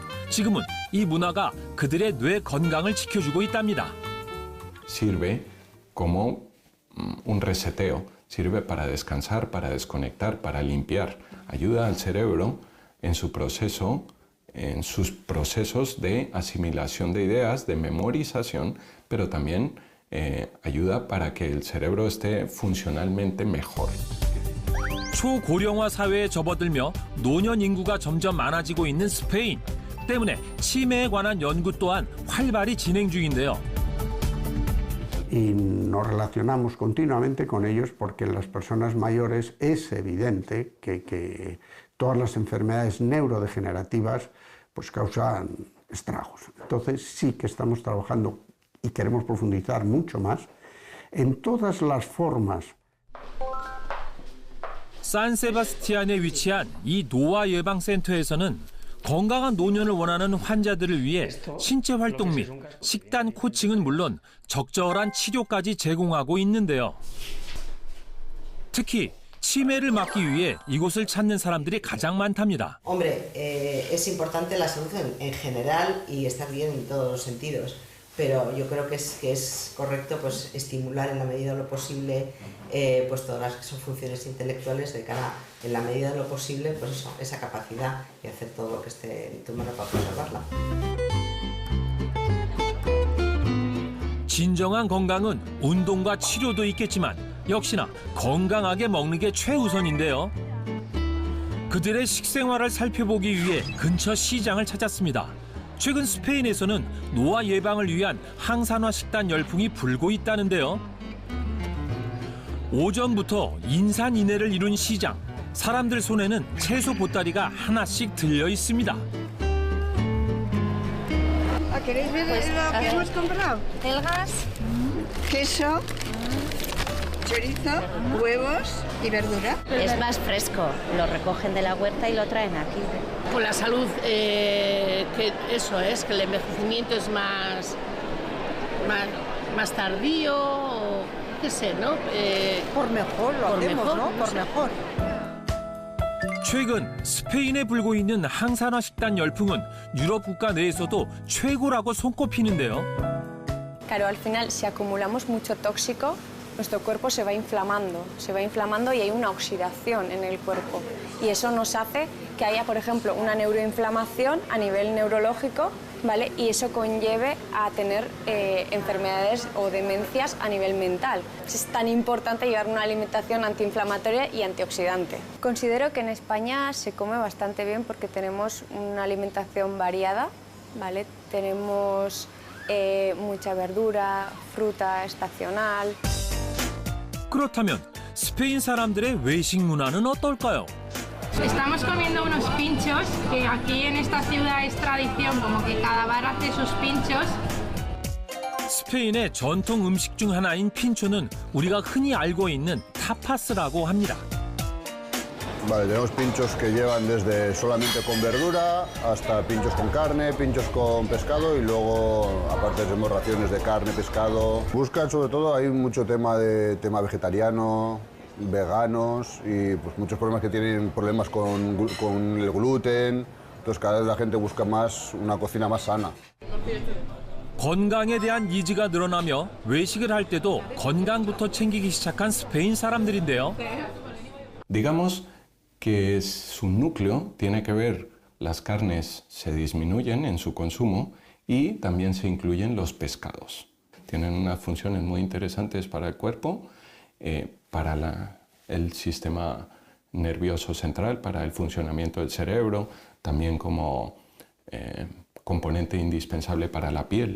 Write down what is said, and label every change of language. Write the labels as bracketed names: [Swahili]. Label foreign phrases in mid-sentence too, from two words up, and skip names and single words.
[Korean] 지금은 이 문화가 그들의 뇌 건강을 지켜주고 있답니다. [Spanish] Sirve como un reseteo. Sirve para descansar, para desconectar, para limpiar. Ayuda al cerebro en su proceso, en sus procesos de asimilación de ideas, de memorización, pero también ayuda para que el cerebro esté funcionalmente mejor. [Korean] 초고령화 사회에 접어들며 노년 인구가 점점 많아지고 있는 스페인. 때문에 치매에 관한 연구 또한 활발히 진행 중인데요. [Spanish] Y nos relacionamos continuamente con ellos porque en las personas mayores es evidente que todas las enfermedades neurodegenerativas pues causan estragos. Entonces sí que estamos trabajando y queremos profundizar mucho más en todas las formas. [Korean] 산세바스티안에 위치한 이 노화 예방센터에서는 건강한 노년을 원하는 환자들을 위해 신체 활동 및 식단 코칭은 물론 적절한 치료까지 제공하고 있는데요. 특히 치매를 막기 위해 이곳을 찾는 사람들이 가장 많답니다. [Spanish] Hombre, es importante la salud en general y estar bien en todos los sentidos, pero yo creo que es correcto pues estimular en la medida de lo posible pues todas las funciones intelectuales de cara, en la medida de lo posible, pues eso, esa capacidad y hacer todo lo que esté en tu mano para preservarla. [Korean] 진정한 건강은 운동과 치료도 있겠지만 역시나 건강하게 먹는 게 최우선인데요. 그들의 식생활을 살펴보기 위해 근처 시장을 찾았습니다. 최근 스페인에서는 노화 예방을 위한 항산화 식단 열풍이 불고 있다는데요. 오전부터 인산인해를 이룬 시장. 사람들 손에는 채소 보따리가 하나씩 들려 있습니다. [Spanish] ¿Queréis ver lo que hemos comprado? Algas, Queso, chorizo, huevos y verdura. es más fresco, lo recogen de la huerta y lo traen aquí. Por la salud, que eso es, que el envejecimiento es más tardío, o qué sé, ¿no? Por mejor, lo por hacemos, mejor, ¿no? no Por sé. mejor. [Korean] 최근 스페인에 불고 있는 항산화 식단 열풍은 유럽 국가 내에서도 최고라고 손꼽히는데요. [Spanish] Claro, al final, si acumulamos mucho tóxico, nuestro cuerpo se va inflamando y hay una oxidación en el cuerpo. Y eso nos hace que haya, por ejemplo, una neuroinflamación a nivel neurológico, ¿vale? Y eso conlleve a tener enfermedades o demencias a nivel mental. Es tan importante llevar una alimentación antiinflamatoria y antioxidante. Considero que en España se come bastante bien porque tenemos una alimentación variada, ¿vale? Tenemos mucha verdura, fruta estacional. [Korean] 그렇다면 스페인 사람들의 외식 문화는 어떨까요? [Spanish] Estamos comiendo unos pinchos, que aquí en esta ciudad es tradición, como que cada bar hace sus pinchos. [Korean] 스페인의 전통 음식 중 하나인 핀초는 우리가 흔히 알고 있는 타파스라고 합니다. [Spanish] Vale, tenemos pinchos que llevan desde solamente con verdura hasta pinchos con carne, pinchos con pescado y luego aparte tenemos raciones de carne, pescado. Buscan sobre todo, hay mucho tema vegetariano, veganos y pues muchos problemas que tienen problemas con el gluten. Entonces cada vez la gente busca más una cocina más sana. [Korean] 건강에 대한 니즈가 늘어나며 외식을 할 때도 건강부터 챙기기 시작한 스페인 사람들인데요. [Spanish] Digamos que su núcleo tiene que ver, las carnes se disminuyen en su consumo y también se incluyen los pescados. Tienen unas funciones muy interesantes para el cuerpo, para el sistema nervioso central, para el funcionamiento del cerebro, también como componente indispensable para la piel.